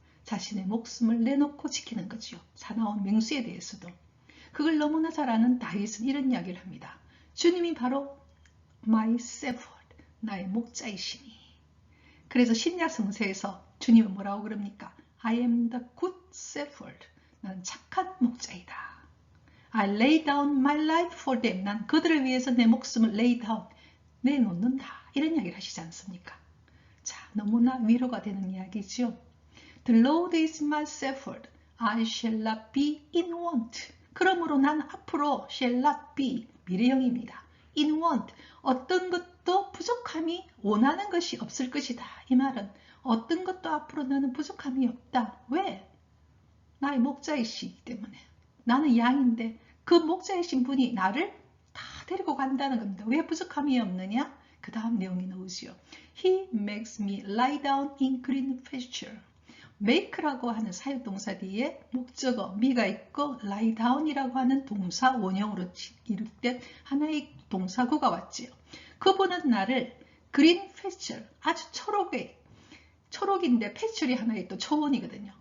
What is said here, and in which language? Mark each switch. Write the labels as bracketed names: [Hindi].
[Korean] 자신의 목숨을 내놓고 지키는 거죠. 사나운 맹수에 대해서도. 그걸 너무나 잘 아는 다윗은 이런 이야기를 합니다. 주님이 바로 [English] my shepherd, [Korean] 나의 목자이시니. 그래서 신약 성서에서 주님은 뭐라고 그럽니까? [English] I am the good shepherd. [Korean] 나는 착한 목자이다. [English] I lay down my life for them. [Korean] 난 그들을 위해서 내 목숨을 [English] lay down, [Korean] 내놓는다. 이런 이야기를 하시지 않습니까? 자, 너무나 위로가 되는 이야기죠. [English] The Lord is my shepherd. I shall not be in want. [Korean] 그러므로 난 앞으로 [English] shall not be, [Korean] 미래형입니다. [English] in want, [Korean] 어떤 것도 부족함이 원하는 것이 없을 것이다. 이 말은 어떤 것도 앞으로 나는 부족함이 없다. 왜? 나의 목자이시기 때문에. 나는 양인데 그 목자이신 분이 나를 다 데리고 간다는 겁니다. 왜 부족함이 없느냐? 그 다음 내용이 나오지요. [English] He makes me lie down in green pasture. [Korean] make라고 하는 사역동사 뒤에 목적어 me가 있고 [English] lie down [Korean] 이라고 하는 동사 원형으로 이룩된 하나의 동사구가 왔지요. 그분은 나를 [English] green pasture, [Korean] 아주 초록인데 패출이 하나의 또 초원이거든요.